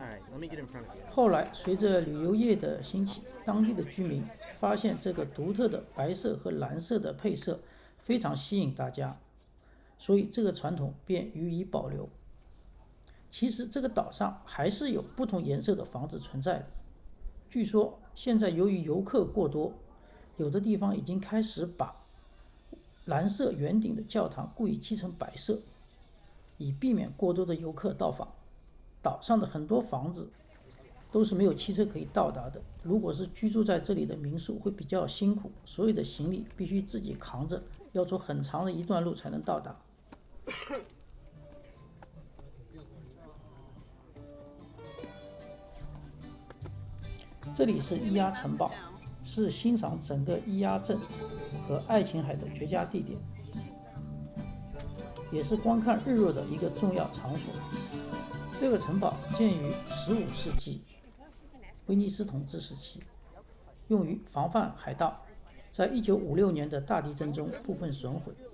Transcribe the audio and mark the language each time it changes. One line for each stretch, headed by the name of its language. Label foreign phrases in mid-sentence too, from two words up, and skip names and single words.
Chinese: 後來隨着旅遊業的興起，當地的居民發現這個獨特的白色和藍色的配色非常吸引大家，所以這個傳統便予以保留。其實這個島上還是有不同顏色的房子存在的，據說現在由於遊客過多，有的地方已經開始把藍色圓頂的教堂故意漆成白色，以避免過多的游客到訪。島上的很多房子都是沒有汽車可以到達的，如果是居住在這裡的民宿會比較辛苦，所有的行李必須自己扛着，要走很長的一段路才能到達。這裡是伊亞城堡，是欣賞整個伊亞鎮和愛琴海的絕佳地點，也是觀看日落的一個重要場所。這個城堡建於15世紀，威尼斯統治時期，用於防範海盜，在1956年的大地震中部分損毀。